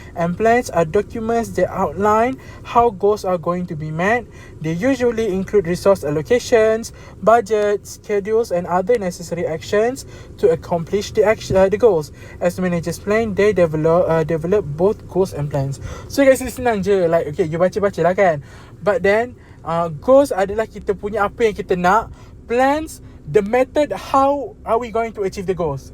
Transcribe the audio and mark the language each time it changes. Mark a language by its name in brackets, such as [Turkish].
[English] And plans are documents that outline how goals are going to be met. They usually include resource allocations, budgets, schedules, and other necessary actions to accomplish the goals. As managers plan, they develop both goals and plans. So guys, [Malay] senang je, [English] like okay, you [Malay] baca-baca lah kan. [English] But then [Malay] goals adalah kita punya apa yang kita nak. [English] Plans, the method how are we going to achieve the goals.